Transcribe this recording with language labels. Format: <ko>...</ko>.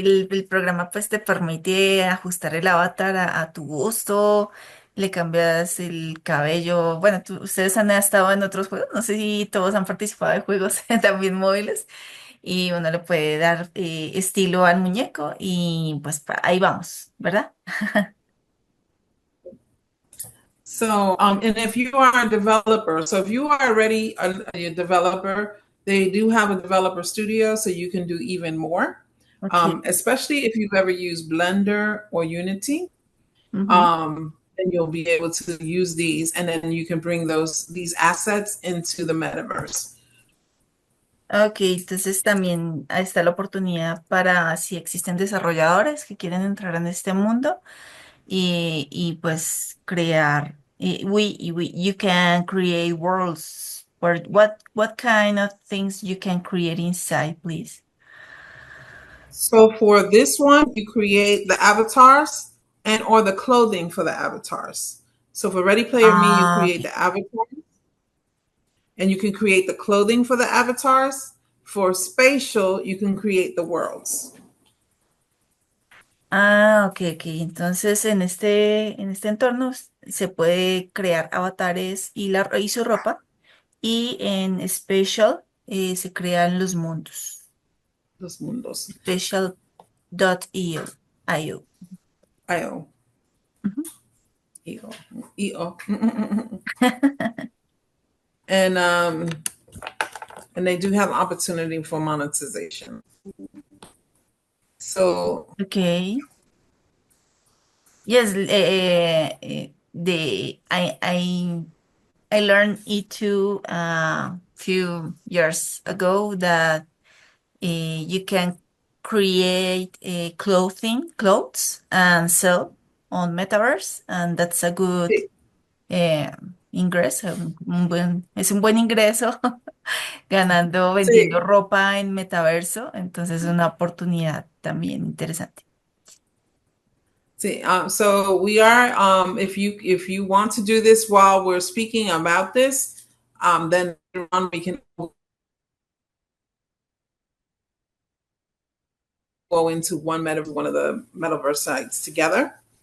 <es>el programa pues te permite ajustar el avatar a tu gusto, le cambias el cabello. Bueno, ustedes han estado en otros juegos, no sé si todos han participado de juegos también móviles y uno le puede dar estilo al muñeco y pues ahí vamos, ¿verdad?</es> <en>So, and if you are a developer, so if you are already a developer, they do have a developer studio, so you can do even more. Okay. Especially if you've ever used Blender or Unity, Ujú. then you'll be able to use these, and then you can bring these assets into the metaverse.</en> <es>Ok, entonces también ahí está la oportunidad para si existen desarrolladores que quieren entrar en este mundo y pues crear.</es> <en>You can create worlds. What kind of things you can create inside, please? So for this one, you create the avatars and or the clothing for the avatars. So for Ready Player Me, you Ah, create ok. the avatar and you can create the clothing for the avatars. For spatial, you can create the worlds. Ah, ok, ok.</en> <es>Entonces en este entorno se puede crear avatares y su ropa y en Special se crean los mundos. Los mundos. Special.io. IO. IO. Ujú. EO. EO.</es> <en>And they do have opportunity for monetization. So Okay. Yes, I learned it too a few years ago that you can create clothes and sell on metaverse, and that's a good</en> <es>sí, ingreso, es un buen ingreso ganando, vendiendo sí. ropa en metaverso, entonces es una oportunidad también interesante.</es> <en>See, so we are. If you want to do this while we're speaking about this, then we can go into one of the metaverse sites together.</en>